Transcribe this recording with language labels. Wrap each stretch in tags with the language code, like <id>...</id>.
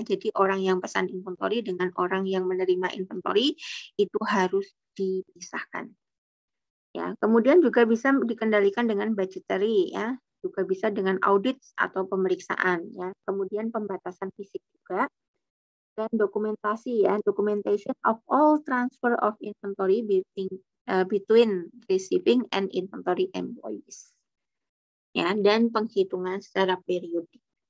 <id>Jadi orang yang pesan inventory dengan orang yang menerima inventory itu harus dipisahkan. Ya, kemudian juga bisa dikendalikan dengan budgetary ya, juga bisa dengan audit atau pemeriksaan ya. Kemudian pembatasan fisik juga. Dan dokumentasi ya,</id> <en>documentation of all transfer of inventory between receiving and inventory employees.</en> <id>Ya, dan penghitungan secara periodik.</id>